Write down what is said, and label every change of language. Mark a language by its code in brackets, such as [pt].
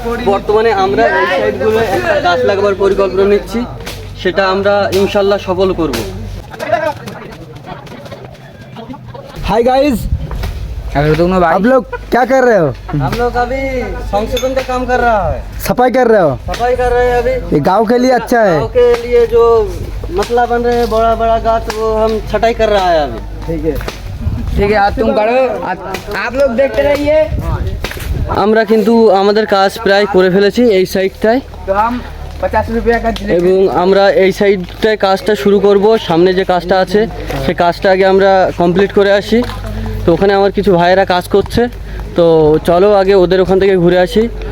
[bn] বর্তমানে আমরা এই সাইডগুলো একটা গাছ লাগাবার পরিকল্পনা নিচ্ছি, সেটা আমরা ইনশাল্লাহ সফল করব। [hi] हाय गाइस, आप लोग क्या कर रहे हो? हम लोग अभी संशोधन का काम कर रहा है, सफाई कर रहे हो? सफाई कर रहे हैं अभी। ये गांव के लिए अच्छा है। गाँव के लिए जो मसला बन रहे हैं बड़ा बड़ा गाछ, वो हम छटाई कर रहा है अभी। ठीक है, ठीक है, आज तुम करो, आप लोग देखते रहिए। [bn] আমরা কিন্তু আমাদের কাজ প্রায় করে ফেলেছি এই সাইডটায়, [hi] तो हम 50 रुपया का [bn] এবং আমরা এই সাইডটায় কাজটা শুরু করব। সামনে যে কাজটা আছে সেই কাজটা আগে আমরা কমপ্লিট করে আসি। তো ওখানে আমার কিছু ভাইয়েরা কাজ করছে, তো চলো আগে ওদের ওখান থেকে ঘুরে আসি।